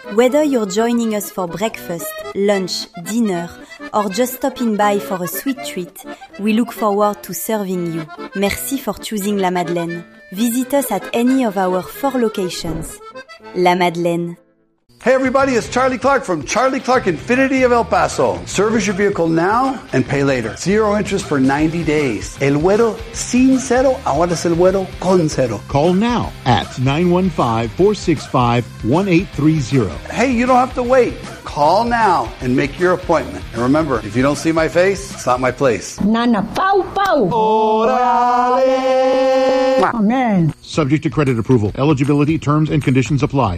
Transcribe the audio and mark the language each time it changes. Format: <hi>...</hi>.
<en>Whether you're joining us for breakfast, lunch, dinner, or just stopping by for a sweet treat, we look forward to serving you. Merci for choosing La Madeleine. Visit us at any of our 4 locations. La Madeleine. Hey everybody, it's Charlie Clark from Charlie Clark Infinity of El Paso. Service your vehicle now and pay later. Zero interest for 90 days.</en> <es>El güero sin cero, ahora es el güero con cero.</es> <en>Call now at 915-465-1830. Hey, you don't have to wait. Call now and make your appointment. And remember, if you don't see my face, it's not my place. Nana, pow, pow.</en> <es>Orale.</es> <en>Amen. subject to credit approval. Eligibility, terms, and conditions apply.</en>